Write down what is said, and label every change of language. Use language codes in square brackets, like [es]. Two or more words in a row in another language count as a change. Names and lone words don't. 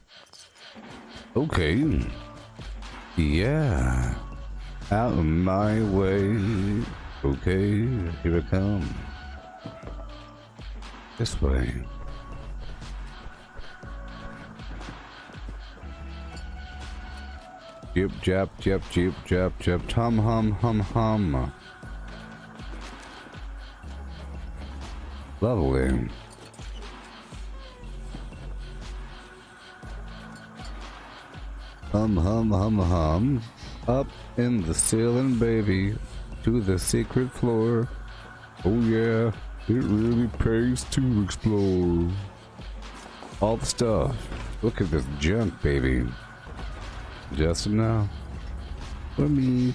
[en] Okay. Yeah. Out of my way. Okay, here I come. This way. Jip jap jip jip jap jip tum hum hum hum. Lovely. Hum hum hum hum. Up in the ceiling, baby, to the secret floor. Oh yeah, it really pays to explore all the stuff. Look at this junk, baby. Just enough for me.